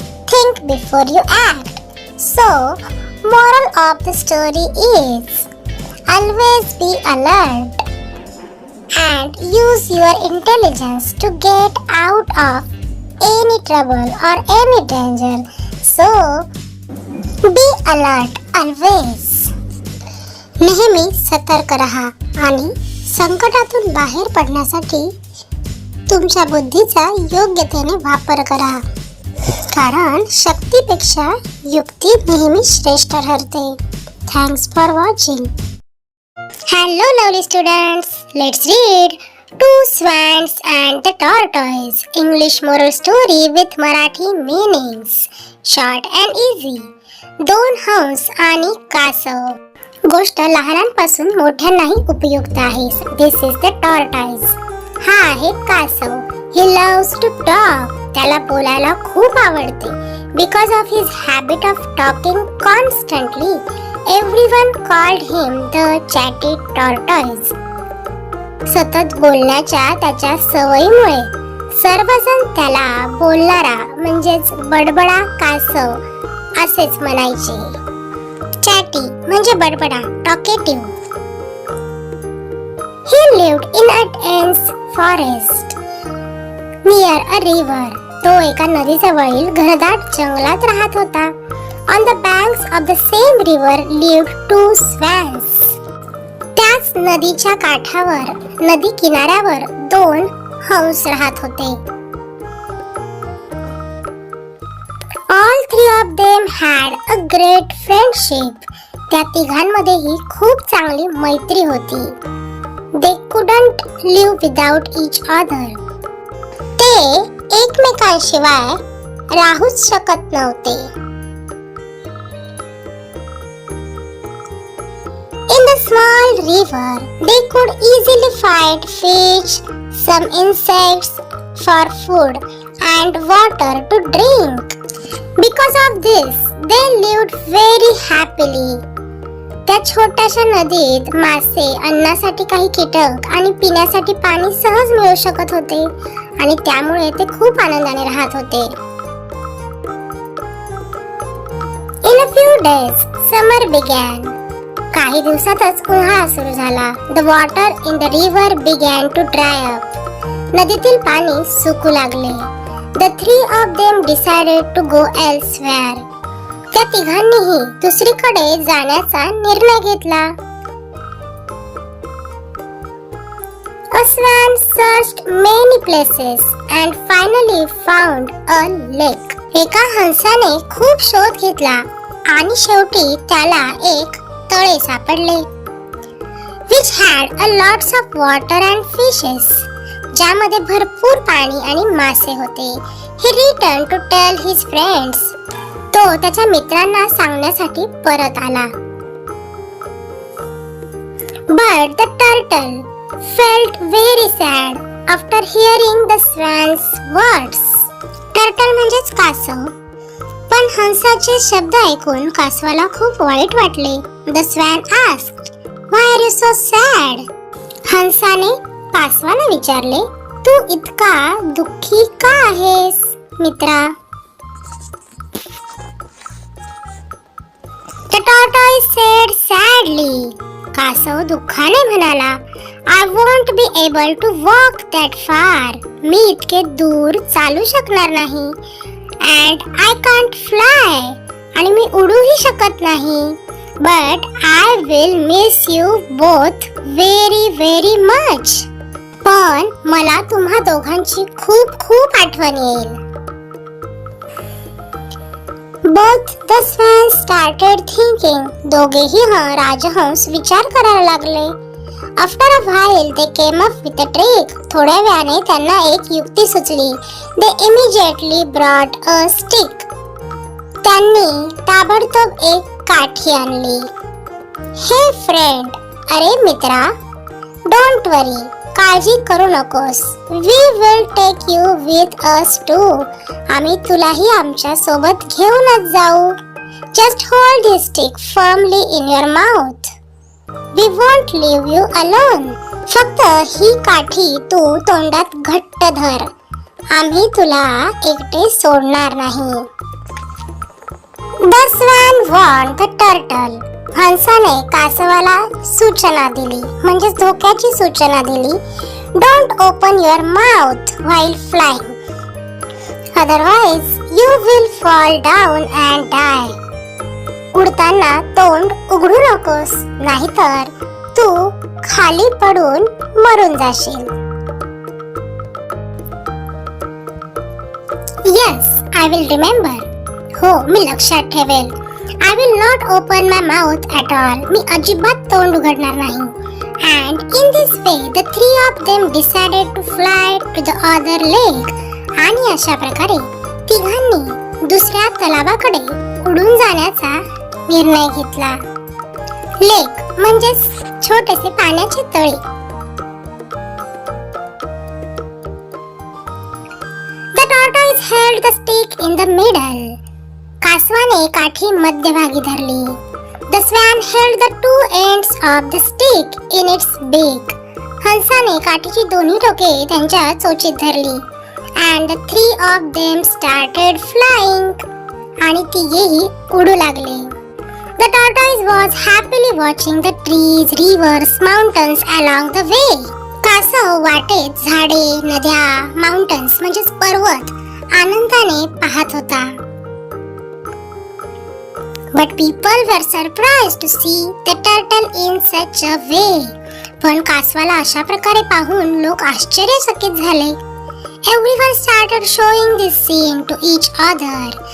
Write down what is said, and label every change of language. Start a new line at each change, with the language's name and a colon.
English: Think before you act. So, moral of the story is always be alert and use your intelligence to get out of any trouble or any danger. So, be alert always.
Marathi: नेहमी सतर्क रहा आणि संकटातून बाहेर पडण्यासाठी तुमच्या बुद्धीचा योग्यतेने वापर करा. कारण शक्तीपेक्षा युक्ती नेहमी श्रेष्ठ ठरते.
English: Thanks for watching. Hello lovely students, let's read Two Swans and the Tortoise English moral story with Marathi meanings. Short and easy.
Marathi: दोन हंस आणि कासव. गोष्ट लहानांपासून मोठ्यांनाही उपयुक्त आहे.
English: This is the tortoise.
Marathi: हा आहे कासव.
English: He loves to talk.
Marathi: त्याला बोलायला खूप आवडते.
English: Because of his habit of talking constantly, everyone called him the chatty tortoise.
Marathi: सतत बोलण्याच्या त्याच्या सवयीमुळे सर्वजण त्याला बोलणारा म्हणजेच बडबडा कासव असेच म्हणायचे. चॅटी म्हणजे बडबडा, talkative.
English: He lived in a dense forest near a river.
Marathi: तो एका नदीजवळील घनदाट जंगलात राहत होता.
English: On the banks of the same river lived two swans.
Marathi: त्याच नदीच्या काठावर, नदी किनाऱ्यावर दोन हंस राहत होते.
English: All three of them had a great friendship.
Marathi: त्या तिघांमध्येही खूप चांगली मैत्री होती.
English: They couldn't live without each other.
Marathi: ते एकमेकांशिवाय राहूच शकत नव्हते.
English: In the small river, they could easily find fish, some insects for food, and water to drink. Because of this, they lived very happily.
Marathi: त्या छोट्याशा नदीत मासे, अन्नासाठी काही कीटक आणि पिण्यासाठी पाणी सहज मिळू शकत होते आणि त्यामुळे ते खूप आनंदाने राहत होते.
English: In a few days, summer began.
Marathi: काही दिवसातच उन्हाळा सुरू झाला.
English: The water in the river began to dry up.
Marathi: नदीतील पाणी सुकू लागले.
English: The three of them decided to go elsewhere.
Marathi: त्या तिघांनीही दुसरीकडे जाण्याचा निर्णय घेतला.
English: A swan searched many places and finally found a lake.
Marathi: एका हंसाने खूप शोध घेतला आणि शेवटी त्याला एक तळे सापडले.
English: Which had a lots of water and fishes.
Marathi: ज्यामध्ये भरपूर पाणी आणि मासे होते.
English: He returned to tell his friends.
Marathi: तो त्याच्या मित्रांना सांगण्यासाठी परत आला.
English: But the turtle felt very sad after hearing the swan's words.
Marathi: Turtle म्हणजेच कासव. पण हंसाचे शब्द ऐकून कासवाला खूप वाईट वाटले.
English: The swan asked, "Why are you so sad?"
Marathi: हंसाने कासवाला विचारले, "तू इतका दुःखी का आहेस मित्रा?" The
English: tortoise said sadly.
Marathi: कासव दुःखाने म्हणाला,
English: I won't be able to walk that far.
Marathi: मी इतके दूर चालू शकणार नाही.
English: And I can't fly.
Marathi: आणि मी उडूही शकत नाही.
English: But I will miss you both very very much.
Marathi: पण मला तुम्हा दोघांची खूप खूप आठवण येईल.
English: Both the swans started thinking.
Marathi: दोघेही राजहंस विचार करायला लागले.
English: After a while they came up with a trick.
Marathi: थोड्या वेळाने त्यांना एक युक्ती सुचली.
English: They immediately brought a stick.
Marathi: त्यांनी ताबडतोब एक काठी आणली.
English: Hey friend,
Marathi: अरे मित्रा,
English: don't worry.
Marathi: काळजी करू नकोस.
English: We will take you with us too.
Marathi: आम्ही तुलाही आमच्या सोबत घेऊनच जाऊ.
English: Just hold this stick firmly in your mouth. We won't leave you alone.
Marathi: फक्त ही काठी तू तोंडात घट्ट धर. आम्ही तुला एकटे सोडणार नाही.
English: The swan warned the turtle.
Marathi: हंसाने कासवाला सूचना दिली, म्हणजे धोक्याची सूचना दिली.
English: Don't open your mouth while flying. Otherwise you will fall down and die.
Marathi: उडताना तोंड उघडू नकोस, नाहीतर तू खाली पडून मरून जाशील.
English: Yes, I will remember.
Marathi: हो, मी लक्षात ठेवेल.
English: I will not open my mouth at all.
Marathi: मी अजिबात तोंड उघडणार नाही.
English: And in this way, the three of them decided to fly to the other lake.
Marathi: आणि अशा प्रकारे तिघांनी दुसऱ्या तलावाकडे उडून जाण्याचा निर्णय घेतला. लेक म्हणजे छोटेसे पाण्याचे तळे.
English: The tortoise held the stick in the middle.
Marathi: कासवाने काठी मध्यभागी धरली.
English: The swan held the two ends of the stick in its beak.
Marathi: हंसाने काठीची दोन्ही टोके त्यांच्या चोचीत धरली.
English: And the three of them started flying.
Marathi: आणि तिघेही उडू लागले.
English: The tortoise was happily watching the trees, rivers, mountains along the way.
Marathi: कासव वाटेत झाडे, नद्या, माउंटन्स म्हणजे पर्वत आनंदाने पाहत होता.
English: But people were surprised to see the turtle in such a way.
Marathi: पण कासवाला अशा प्रकारे पाहून लोक आश्चर्यचकित झाले.
English: Everyone started showing this scene to each other.